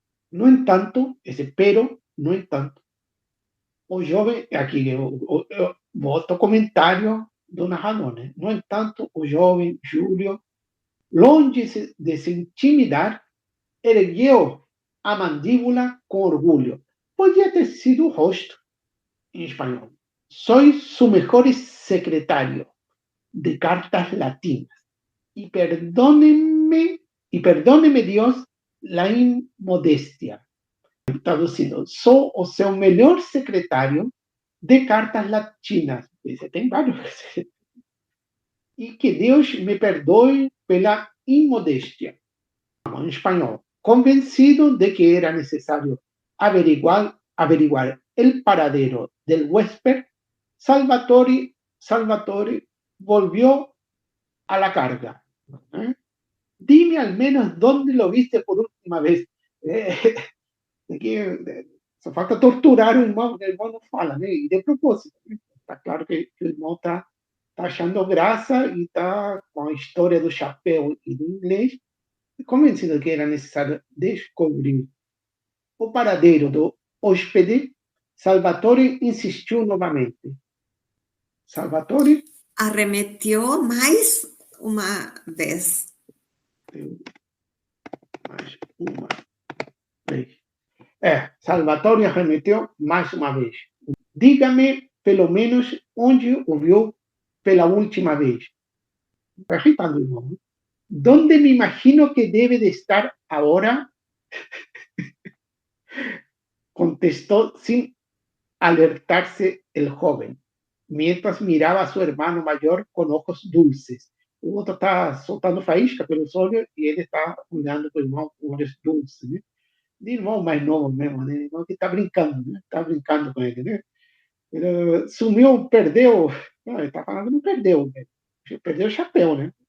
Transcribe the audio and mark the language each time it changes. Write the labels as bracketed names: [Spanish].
[Portuguese] No entanto, no entanto, o jovem, aqui eu boto comentário do narrador, né? No entanto, o jovem Júlio, longe de se intimidar, ergueu a mandíbula com orgulho. Podia ter sido o rosto, em espanhol. [Spanish] Soy su mejor secretario de cartas latinas. Y perdóneme Dios la inmodestia. [Portuguese] Traducido, sou o seu melhor secretário de cartas latinas. Você tem vários. E que Deus me perdoe pela imodéstia. Em espanhol, [Spanish] convencido de que era necessário averiguar el paradero del huésped, Salvatore volvió a la carga. Dime al menos dónde lo viste por última vez. [Portuguese] Aqui só falta torturar o irmão não fala, né? E de propósito. Está claro que o irmão está achando graça e está com a história do chapéu e do inglês, convencido que era necessário descobrir o paradeiro do hóspede. Salvatore insistiu novamente. Salvatore arremetió mais uma vez. Mais uma vez. Salvatore arremeteu mais uma vez. Diga-me, pelo menos, onde o viu pela última vez. Está irritando, irmão. [Spanish] ¿Dónde me imagino que debe de estar ahora? Contestó sin alertarse el joven, mientras miraba a su hermano mayor con ojos dulces. [Portuguese] O outro está soltando faísca pelos olhos e ele está olhando para o irmão com olhos dulces, né? De irmão mais novo mesmo, né? Irmão que está brincando, né? Está brincando com ele, né? Ele sumiu, perdeu. Não, ele está falando, não perdeu, né? Perdeu o chapéu, né?